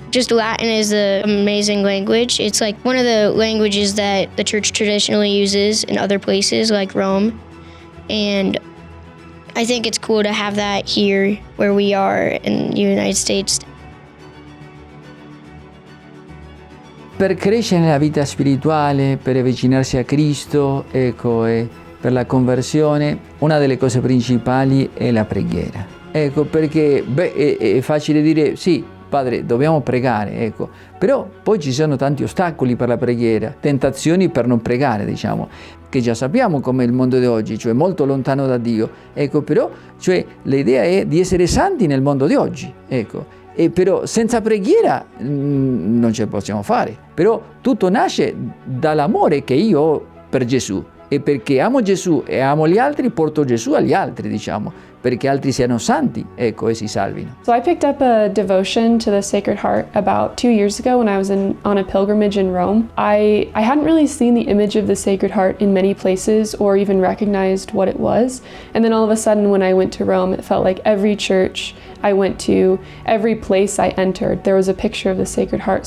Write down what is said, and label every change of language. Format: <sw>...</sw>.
<en>Just Latin is an amazing language. It's like one of the languages that the church traditionally uses in other places like Rome. And I think it's cool to have that here where we are in the United States.</en> <it>Per crescere nella vita spirituale, per avvicinarsi a Cristo, ecco, e per la conversione, una delle cose principali è la preghiera. Ecco, perché è facile dire sì, Padre, dobbiamo pregare, ecco, però poi ci sono tanti ostacoli per la preghiera, tentazioni per non pregare, diciamo, che già sappiamo com'è il mondo di oggi, cioè molto lontano da Dio, ecco, però, cioè l'idea è di essere santi nel mondo di oggi, ecco. E però senza preghiera non ce la possiamo fare. Però tutto nasce dall'amore che io ho per Gesù. E perché amo Gesù e amo gli altri, porto Gesù agli altri, diciamo, perché altri siano santi, ecco, e si salvino.</it> <en>So I picked up a devotion to the Sacred Heart about 2 years ago when I was on a pilgrimage in Rome. I hadn't really seen the image of the Sacred Heart in many places or even recognized what it was. And then all of a sudden when I went to Rome, it felt like every church I went to, every place I entered, there was a picture of the Sacred Heart.</en>